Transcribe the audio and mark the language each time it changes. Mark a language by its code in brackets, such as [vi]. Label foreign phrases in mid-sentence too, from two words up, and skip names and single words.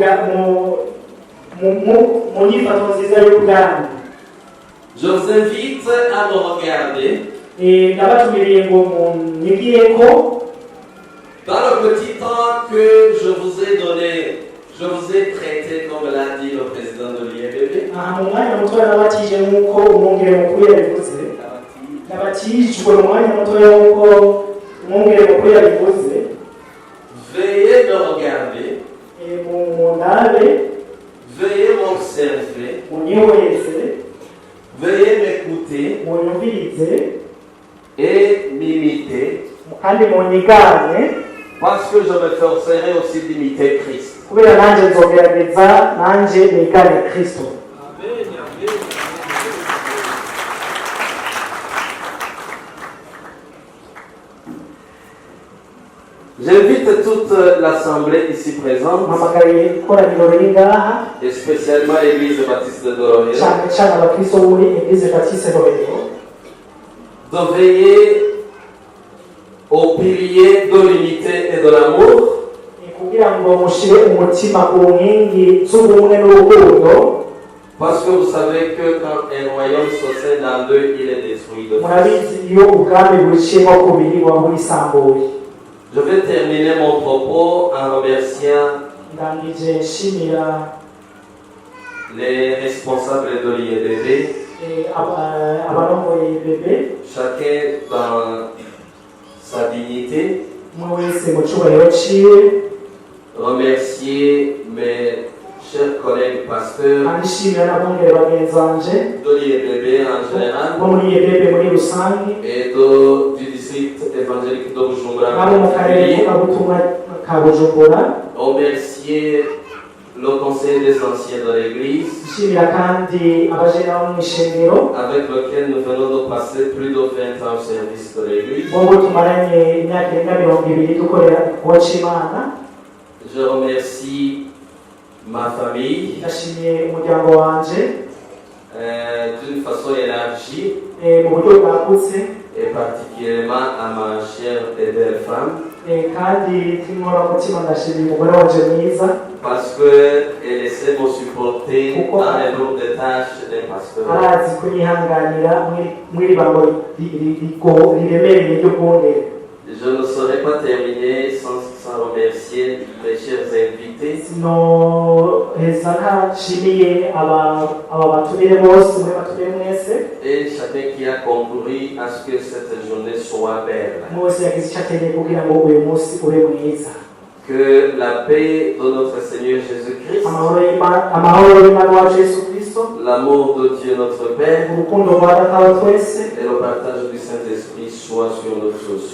[fr] Je vous invite à me regarder dans le petit temps que je vous ai donné Je vous ai prêté, comme l'a dit le président de l'IEBB, [rn] aha mu mwanya mutoya nabatije nk'uko umwungere mukuru yabivuze nabatijwe mu mwanya mutoya nk'uko umwungere mukuru yabivuze. [fr] veuillez me regarder, [rn] mu ndabe, [fr] veuillez m'observer, [rn] munyihweze, [fr] veuillez m'écouter [rn] munyumvirize [fr] et m'imiter, [rn] kandi munyigane, [fr] parce que je me forcerai aussi d'imiter Christ. [rn] kubera nanjye nzogerageza nanjye nigane Kristo. [fr] J'invite toute l'assemblée ici présente, [rn] mpamagariye ikoraniro riri ngaha [fr] et spécialement l'église baptiste de Dororero, [rn] cyane cyane abakristo b'uri Eglise Baptiste Dororero [fr] de veiller au pilier de l'unité et de l'amour, [rn] kugira ngo mushyire umutima ku nkingi z'ubumwe n'urukundo. [fr] parce que vous savez que quand un royaume se scinde en deux, il est détruit de force. [rn] murabizi iyo ubwami buciyemo kubiri buba burisambuye. [fr] Je vais terminer mon propos en remerciant [rn] ndangije nshimira [fr] les responsables de l'IEBB, [rn] abarongoye bebe [fr] chacun dans sa dignité. [rn] umwe wese mu cyubahiro ciwe. [fr] Remercier mes chers collègues pasteurs [rn] kandi nshimira n'abongere bagenzi banje [fr] de l'IEBB en général [rn] bo muri bebe muri rusange [fr] et du district évangélique de Bujumbura en [rn] n'abo mu karere [fr] particulier. [rn] k'ubutumwa ka Bujumbura. [fr] Remercier le conseil des anciens de l'église [rn] nshimira kandi abajena bo mu ishengero [fr] avec lequel nous venons de passer plus de 20 ans au service de l'église. [rn] bobo tumaranye imyaka irenga 20 dukorera igikorwa c'Imana. [fr] Je remercie ma famille [rn] ndashimiye umuryango wanje [fr] d'une façon élargie [rn] mu buryo bwagutse, [fr] et particulièrement à ma chère et belle femme [rn] kandi tw'inkoramutima ndashimiye umugore wanje mwiza [fr] parce qu'elle essaie de me supporter dans les lourdes tâches des pasteurs. [rn] arazi kunyihanganira mw'iri bango riremereye ry'ubwongere. [fr] Je ne saurais pas terminer sans remercier mes chers invités. [rn] sinoheza ntashimiye aba batumire bose muri batumire mwese [fr] Et chacun qui a concouru à ce que cette journée soit belle. [rn] mwese yagize icyo akeneye kugira ngo uyu munsi ube mwiza. [fr] Que la paix de notre Seigneur Jésus-Christ, [rn] amahoro y'Imana wacu Yesu Kristo, [fr] l'amour de Dieu notre Père [rn] urukundo rwa Data wa twese [fr] et le partage du Saint-Esprit soient sur nous tous.